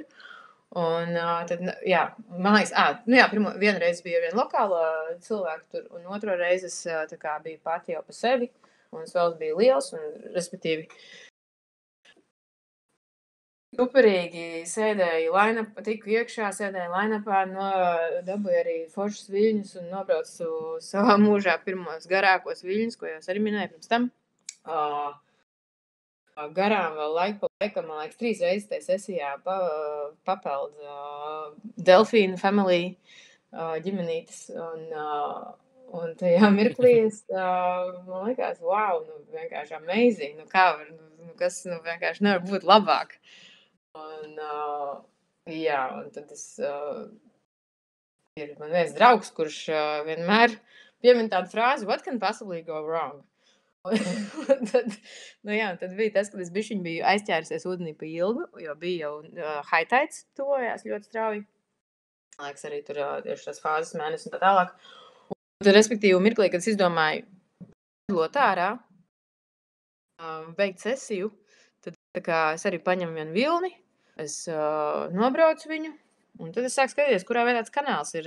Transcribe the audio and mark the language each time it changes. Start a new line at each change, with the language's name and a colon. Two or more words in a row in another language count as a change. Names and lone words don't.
Latvian: Un tad, jā, man liekas, vienu reizi bija viena lokāla cilvēka tur, un otro reizi es tā kā biju pati jau pa sevi, un svels bija liels, un, respektīvi, superīgi sēdēju line-up, tiku iekšā, sēdēju line-upā, dabūju arī foršus viļņus un nobraucu savā mūžā pirmos garākos viļņus, ko jau es arī minēju pirms tam. Garām vēl laiku pa laikam, man liekas, 3 reizes tajā sesijā papeld delfīnu family ģimenītes, un tajā mirklī es, man liekas, wow, nu vienkārši amazing, nu kā var, nu kas, nu vienkārši nevar būt labāk. Un, jā, un tad ir man viens draugs, kurš vienmēr piemin tādu frāzi,
English: what can possibly go wrong?
Latvian: tad, nu jā, tad bija tas, kad es biju aizķērusies ūdenī pa ilgu, jo bija jau
English: high tides
Latvian: tuvojās ļoti strauji. Man liekas, arī tur tieši tās fāzes mēnesis un tā tālāk. Un tad, respektīvi, mirklī, kad es izdomāju padlot ārā, beigt sesiju, tad tā kā es arī paņemu vienu vilni, es nobraucu viņu, un tad es sāku skatīties, kurā vietā tas kanāls ir.